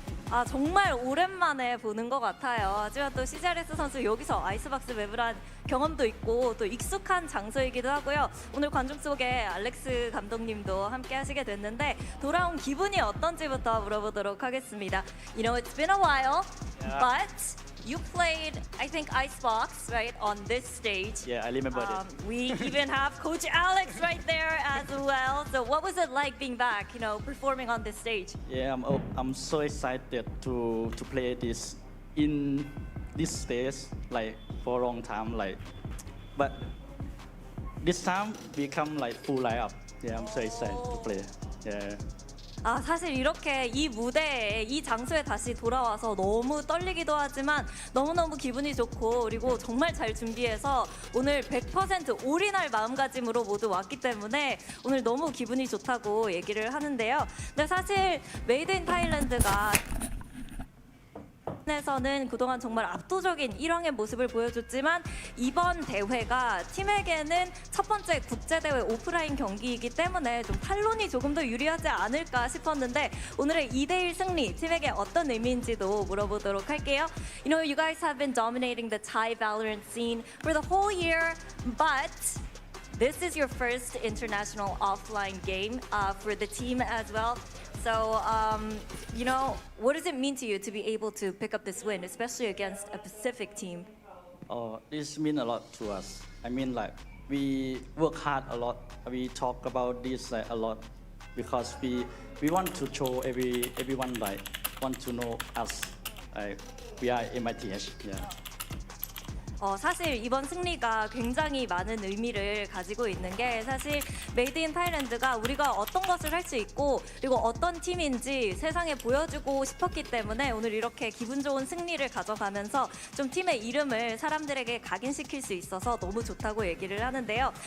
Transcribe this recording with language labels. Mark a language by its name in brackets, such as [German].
[Korean] 아 정말 오랜만에 보는 것 같아요. 하지만 또 CGRS 선수 여기서 아이스박스 맵을 경험도 있고 또 익숙한 장소이기도 하고요. 오늘 관중 속에 알렉스 감독님도 함께 하시게 됐는데 돌아온 기분이 어떤지부터 물어보도록 하겠습니다. [English] You know, it's been a while, but you played, I think, Icebox, right, on this stage. Yeah, I remember that. We even have Coach Alex right there as well. So what was it like being back, you know, performing on this stage? Yeah, I'm so excited to play this in this stage like for a long time, like, but this time we come like full lineup. Yeah, I'm so excited to play. Yeah. [Korean] 아 사실 이렇게 이 무대에 이 장소에 다시 돌아와서 너무 떨리기도 하지만 너무너무 기분이 좋고 그리고 정말 잘 준비해서 오늘 100% 올인할 마음가짐으로 모두 왔기 때문에 오늘 너무 기분이 좋다고 얘기를 하는데요. 근데 사실 메이드 인 타일랜드가 에서는 그동안 정말 압도적인 1왕의 모습을 보여줬지만 이번 대회가 팀에게는 첫 번째 국제대회 오프라인 경기이기 때문에 좀 탈론이 조금 더 유리하지 않을까 싶었는데 오늘의 2대1 승리 팀에게 어떤 의미인지도 물어보도록 할게요. [English] You know, you guys have been dominating the Thai Valorant scene for the whole year, but this is your first international offline game for the team as well. So, you know, what does it mean to you to be able to pick up this win, especially against a Pacific team? This means a lot to us. I mean, like, we work hard a lot. We talk about this like, a lot because we want to show everyone like want to know us. Like, we are MITH. Yeah. [Korean] 사실 이번 승리가 굉장히 많은 의미를 가지고 있는 게 사실 메이드 인 타일랜드가 우리가 어떤 것을 할 수 있고 그리고 어떤 팀인지 세상에 보여주고 싶었기 때문에 오늘 이렇게 기분 좋은 승리를 가져가면서 좀 팀의 이름을 사람들에게 각인시킬 수 있어서 너무 좋다고 얘기를 하는데요.